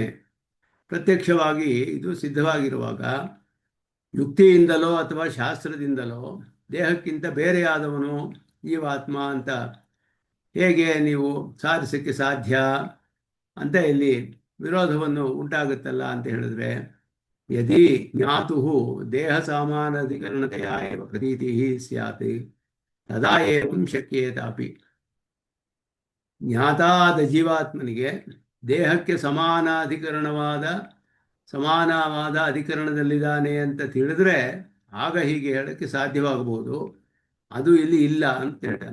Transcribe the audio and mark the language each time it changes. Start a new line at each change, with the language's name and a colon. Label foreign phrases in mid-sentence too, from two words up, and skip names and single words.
Kannada: ಪ್ರತ್ಯಕ್ಷವಾಗಿ ಇದು ಸಿದ್ಧವಾಗಿರುವಾಗ ಯುಕ್ತಿಯಿಂದಲೋ ಅಥವಾ ಶಾಸ್ತ್ರದಿಂದಲೋ ದೇಹಕ್ಕಿಂತ ಬೇರೆಯಾದವನು ಜೀವಾತ್ಮ ಅಂತ ಹೇಗೆ ನೀವು ಸಾಧಿಸಕ್ಕೆ ಸಾಧ್ಯ ಅಂತ ಇಲ್ಲಿ ವಿರೋಧವನ್ನು ಉಂಟಾಗುತ್ತಲ್ಲ ಅಂತ ಹೇಳಿದ್ರೆ,
Sanskrit: ಯದಿ ಜ್ಞಾತು ದೇಹ ಸಾಮಾನಾಧಿಕರಣತೆಯ ಏವ ಪ್ರತೀತಿ ಸ್ಯಾತ್ ತದಾ ಏವಂ ಶಕ್ಯೇತಾಪಿ.
Kannada: ಜ್ಞಾತಾದ ಜೀವಾತ್ಮನಿಗೆ ದೇಹಕ್ಕೆ ಸಮಾನವಾದ ಅಧಿಕರಣದಲ್ಲಿದ್ದಾನೆ ಅಂತ ತಿಳಿದ್ರೆ ಆಗ ಹೀಗೆ ಹೇಳಕ್ಕೆ ಸಾಧ್ಯವಾಗಬಹುದು. ಅದು ಇಲ್ಲಿ ಇಲ್ಲ ಅಂತ ಹೇಳ್ತಾರೆ.